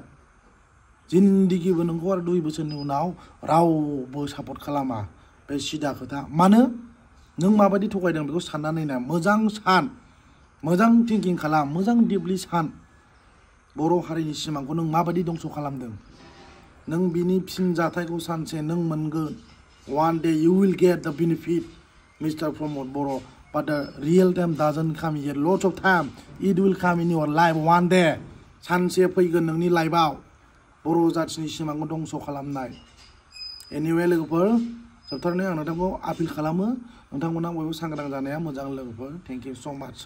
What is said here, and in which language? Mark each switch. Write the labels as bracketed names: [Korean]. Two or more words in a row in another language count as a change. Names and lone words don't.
[Bodo] जिन्दिगिबो नोंखौ आरो 2 बोसोरनि उनाव रावबो सापर्ट खालामा बे सिदा खोथा मानो नों माबायदि थगायदों बेखौ साननानै नाय मोजां सान मोजां थिंकिं खालाम मोजां डिपलि सान बर' हारिनि सिमांखौ नों माबायदि दंस' खालामदों नों बिनि फिनजाथायखौ सानसे नों मोनगोन [English] one day you will get the benefit Mr. Pramod Boro but the real time doesn't come yet lots of time it will come in your life one day [Bodo] सानसे फैगोन नोंनि लाइफआव बर' जाथिनि सिमांखौ दंस' खालामनाय एनिवे लोगोफोर जोबथारनायाव आं नोंथांखौ आपिल खालामो नोंथांमोना बयबो सांग्रां जानाया मोजां लोगोफोर [English] thank you so much